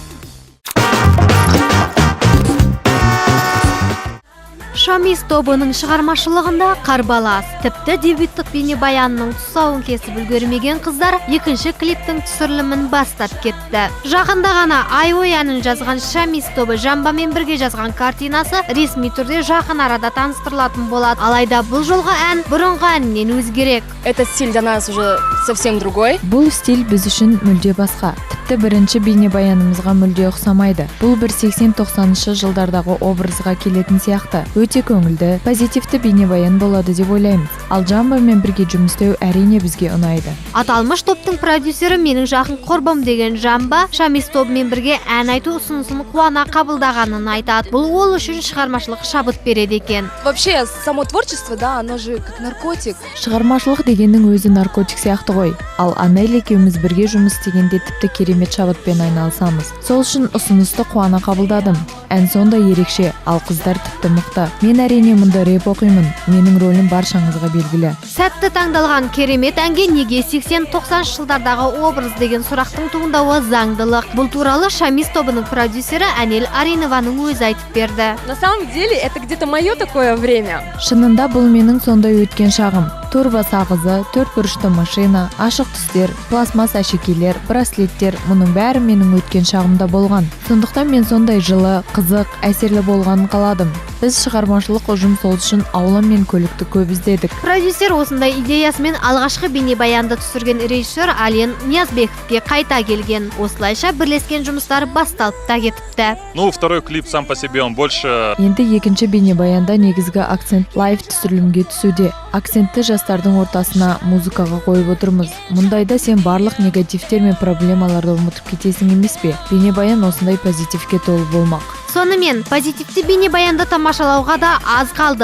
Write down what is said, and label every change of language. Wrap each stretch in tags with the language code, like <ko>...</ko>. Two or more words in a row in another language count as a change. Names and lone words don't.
<kk>Шамис тобының шығармашылығында Қарбалас, тіпті дебюттік бейнебаянның тұсауын кесіп үлгермеген қыздар екінші клиптің түсірілімін бастап кетті. Жақында ғана Ай-ой әнін жазған Шамис тобы Жамбамен бірге жазған картинасы ресми түрде жақын арада таныстырылатын болады. Алайда бұл жолғы ән бұрынғы әннен өзгерек.</kk> <ru>Этот стиль для нас уже совсем другой.</ru> <kk>Бұл стиль біз үшін мүлде басқа. Тіпті бірінші бейнебаянымызға мүлде ұқсамайды. Бұл бір 80-90 жылдардағы образға келетін сияқты. Өте көңілді, позитивті бейнебаян болады деп ойлаймыз. Ал Жамбамен бірге жұмыс істеу әрине бізге ұнайды. Аталмыш топтың продюсері менің жақын құрбым деген Жамба Шамис тобымен бірге ән айту ұсынысын қуана қабылдағанын айтады. Бұл ол үшін шығармашылық шабыт береді екен.</kk> <ru>Вообще, само творчество, да, оно же как наркотик.</ru> <kk>Шығармашылық дегеннің өзі наркотик сияқты ғой. Ал Анель екеуміз бірге жұмыс істегенде тіпті керемет шабытпен айналысамыз. Сол үшін ұсынысты қуана қабылдадым. Ән сонда ерекше, ал қыздар тіпті мықты. Мен әрине мұнда рэп оқимын. Менің рөлім баршаңызға белгілі. Сәтті таңдалған керемет әнге неге 80-90 жылдардағы образ деген сұрақтың туындауы заңдылық. Бұл туралы Шамис тобының продюсері Анель Аринованың өзі айтып берді.</kk> <ru>На самом деле, это где-то мое такое время.</ru> <kk>Шынында бұл менің сондай өткен шағым. Турба сағызы, 4 бұрышты машина, ашық түстер, пластмасс әшекейлер, браслеттер, мұның бәрі менің өткен шағымда болған. Сондықтан мен сондай жылы, қызық, әсерлі болғанын қаладым. Біз шығармашылық ұжым сол үшін аула мен көлікті көп іздедік. Продюсер осындай идеясымен алғашқы бейнебаянды түсірген режиссер Ален Ниязбековке қайта келген. Осылайша бірлескен жұмыстары басталып та кетіпті.</kk> <ru>Второй клип сам по себе он больше.</ru> <kk>Енді екінші бейнебаянда негізгі акцент лайв түсірілімге түсуде. Акцентті жастардың ортасына музыкаға қойып отырмыз. Мұндайда сен барлық негативтер мен проблемаларды ұмытып кетесің емес пе? Бейнебаян осындай позитивке толы болмақ. Сонымен, позитивті бейнебаянды тамашалауға да аз қалды.</kk>